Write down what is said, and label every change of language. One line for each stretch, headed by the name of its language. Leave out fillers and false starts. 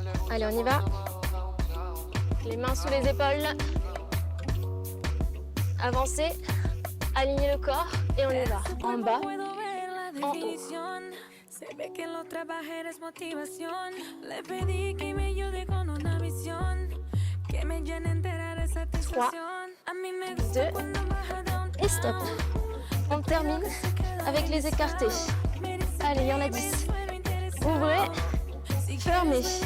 French: Allez, on y va. Les mains sous les épaules. Avancez. Alignez le corps et on y va. En bas, en haut.
Spanish: Se ve que lo trabajé es motivación. Le pedí que me ayude con una visión que me llene entera de satisfacción. A mí me gusta cuando baja down.
French: Et stop. On termine avec les écartés. Allez, il y en a 10. Ouvrez, fermez.